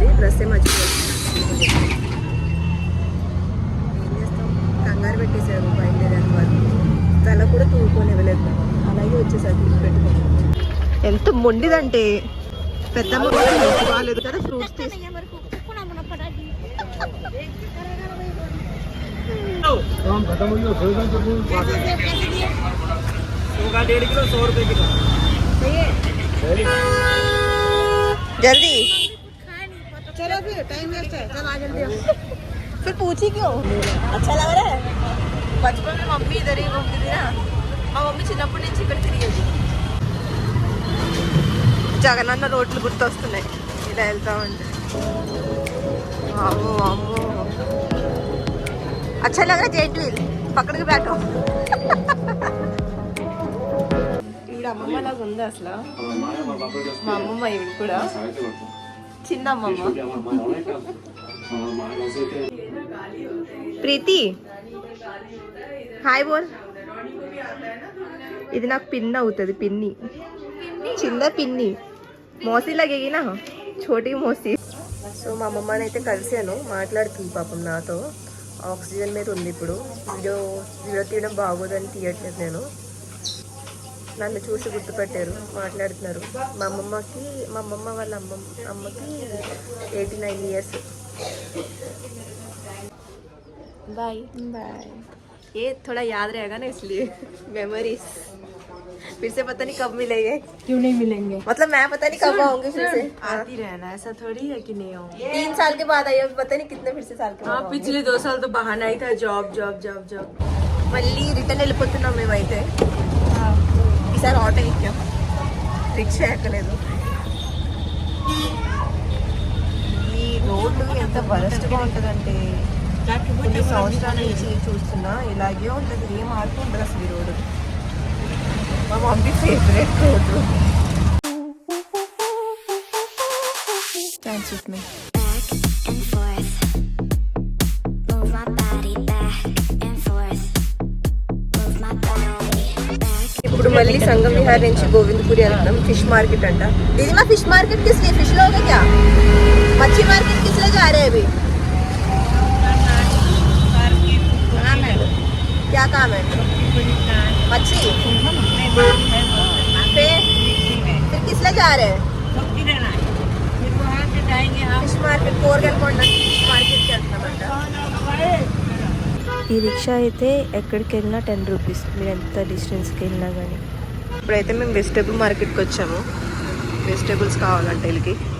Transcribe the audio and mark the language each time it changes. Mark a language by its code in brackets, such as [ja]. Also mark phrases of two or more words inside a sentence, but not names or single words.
[te] డ్రెస్సే మర్చిపోయింది. ఏం చేస్తాం, కంగారు పెట్టేశారు బయలుదేరాను వాళ్ళు. తల కూడా తూడుకొని ఇవ్వలేదు, అలాగే వచ్చేసారు పెట్టుకొని. ఎంత మొండిదంటే పెద్దమ్మ బాగాలేదు కదా, ఫ్రూట్స్ తీసి [hi] जल्दी चलो, फिर टाइम वेस्ट है, चल आ जल्दी। फिर पूछी क्यों? अच्छा लग रहा है. बचपन में मम्मी इधर ही घूमती थी ना. [te] మా మమ్మీ చిన్నప్పటి నుంచి ఇక్కడ తిరిగేది. జగనన్న రోడ్లు గుర్తొస్తున్నాయి ఇలా వెళ్తా ఉంటే. అమ్మో అమ్మో, [hi] अच्छा लग रहा है जेंट व्हील, पकड़ के बैठो. [te] ఈవిడ అమ్మమ్మలాగా ఉంది అసలు. మా అమ్మమ్మ ఈవిడ కూడా చిన్న అమ్మమ్మ. [hi] प्रीति हाय बोल. [te] ఇది నాకు పిన్ అవుతుంది, పిన్ని, చిన్న పిన్ని. [hi] मौसी लगेगी ना, छोटी मौसी. [te] సో మా అమ్మమ్మని అయితే కలిసాను, మాట్లాడుతుంది పాపం నాతో. ఆక్సిజన్ మీద ఉంది ఇప్పుడు. వీడియో వీడియో తీయడం బాగోదని తీయట్లేదు నేను. నన్ను చూసి గుర్తుపెట్టారు, మాట్లాడుతున్నారు. మా అమ్మమ్మ వాళ్ళ అమ్మకి 89 years. [en] bye bye. [hi] ये थोड़ा याद रहेगा ना इसलिए मेमोरीज. फिर से पता नहीं कब मिलेंगे. क्यों नहीं मिलेंगे? मतलब मैं पता नहीं कब आऊंगी फिर से. आती रहना, ऐसा थोड़ी है कि नहीं आऊंगी. 3 साल के बाद आई, अभी पता नहीं कितने फिर से साल के बाद. पिछले 2 साल तो बहाना ही था, जॉब जॉब जॉब जॉब. [te] మళ్ళీ రిటర్న్ వెళ్ళిపోతున్నాం మేమైతే. ఈసారి ఆటో ఎక్కాం, రిక్షా ఎక్కలేదు. ఈ రోడ్డు ఎంత వరస్ట్గా ఉంటుందంటే కొన్ని సంవత్సరాల నుంచి చూస్తున్నా ఇలాగే ఉంటుంది. ఏం ఆడుతూ ఉండదు అసలు ఈ రోడ్డు. మా మమ్మీ ఫేవరెట్ రోడ్డు. [en] dance with me. [te] ఇప్పుడు మళ్ళీ సంగం విహార్ నుంచి గోవిందపురి వెళ్తాం. [en] fish market [te] అంట. దీది మా [en] fish market [hi] किस लिए? फिश लोगे क्या? मच्छी मार्केट किस लिए जा रहे हैं अभी? क्या काम है? मच्छी. फिर किस लिए जा रहे हैं? [en] fish market [te] కోరగల్కొండ ఫిష్ మార్కెట్కి వెళ్తామంట. ఈ రిక్షా అయితే ఎక్కడికి వెళ్ళినా 10 రూపీస్, మీరు ఎంత డిస్టెన్స్కి వెళ్ళినా కానీ. ఇప్పుడైతే మేము వెజిటేబుల్ మార్కెట్కి వచ్చాము. వెజిటేబుల్స్ కావాలంటే వీళ్ళకి.